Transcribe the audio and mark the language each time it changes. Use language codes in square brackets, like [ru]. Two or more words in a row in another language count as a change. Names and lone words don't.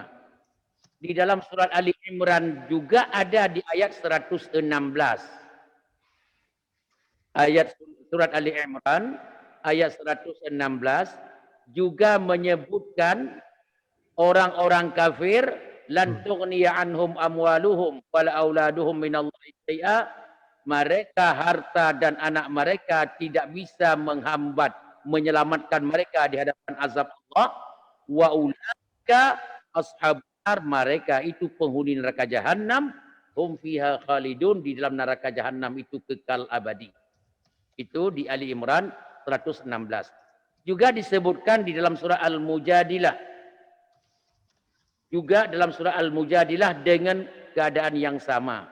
[id] Di dalam surat Ali Imran juga ada di ayat 116. Ayat surat Ali Imran ayat 116 juga menyebutkan orang-orang kafir [ar] لن تغني عنهم أموالهم ولا أولادهم من الله شيئا, [id] mereka harta dan anak mereka tidak bisa menghambat menyelamatkan mereka di hadapan azab Allah. [ar] وأولئك أصحاب النار, [id] mereka itu penghuni neraka jahanam, [ar] هم فيها خالدون, [id] di dalam neraka jahanam itu kekal abadi. Itu di Ali Imran 116. Juga disebutkan di dalam surah Al-Mujadilah. Juga dalam surah Al-Mujadilah dengan keadaan yang sama.